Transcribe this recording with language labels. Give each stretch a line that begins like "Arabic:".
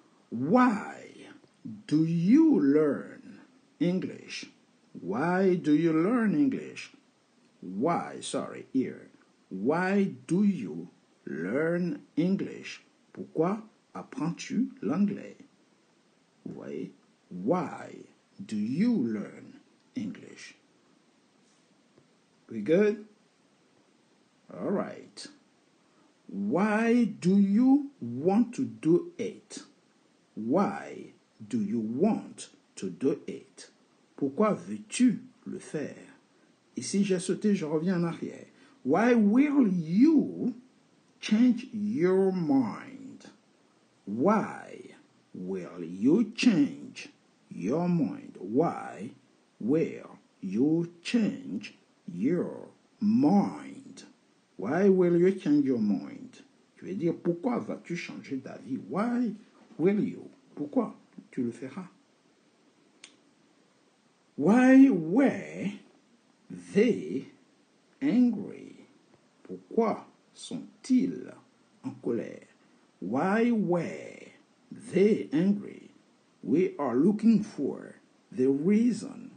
English: Why do you learn English? Why do you learn English? Why, sorry, here. Why do you learn English?
French: Pourquoi apprends-tu l'anglais? Vous voyez?
English: Why do you learn English? We good? All right. Why do you want to do it? Why do you want to do it?
French: Pourquoi veux-tu le faire? Ici, j'ai sauté, je reviens en arrière.
English: Why will you change your mind? Why will you change your mind? Why will you change your mind? Why will you change your mind?
French: Tu veux dire, pourquoi vas-tu changer d'avis?
English: Why will you?
French: Pourquoi tu le feras?
English: Why were they angry?
French: Pourquoi sont-ils en colère?
English: Why were they angry? We are looking for the reason.